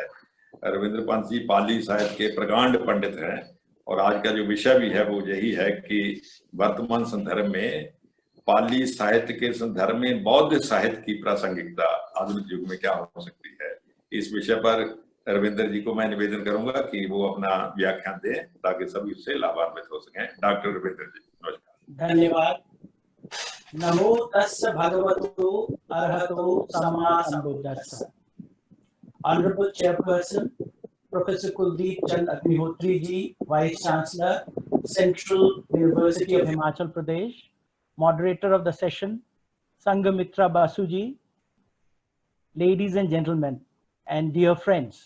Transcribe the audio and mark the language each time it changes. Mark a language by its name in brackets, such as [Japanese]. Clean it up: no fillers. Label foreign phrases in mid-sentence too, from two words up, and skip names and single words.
[Hindi] रविंद्र पंत जी पाली साहित्य के प्रकांड पंडित हैं और आज का जो विषय भी है वो यही है कि वर्तमान संदर्भ में पाली साहित्य के संदर्भ में बौद्ध साहित्य की प्रासंगिकता आधुनिक युग में क्या हो सकती है। इस विषय पर रविंद्र जी को मैं निवेदन करूंगा कि वो अपना व्याख्यान दें ताकि सभी उससे लाभान्वित हो सकें। डॉक्टर रविंद्र जी, नमस्कार। धन्यवाद। [Pali] नमो तस्य भगवतो अरहतो सम्मा सम्बुद्धस्स। [English] Honorable Chairperson, Professor Kuldeep Chand Agnihotri ji, Vice Chancellor, Central University of Himachal Pradesh, Moderator of the session, Sanghamitra Basu ji, ladies and gentlemen, and dear friends.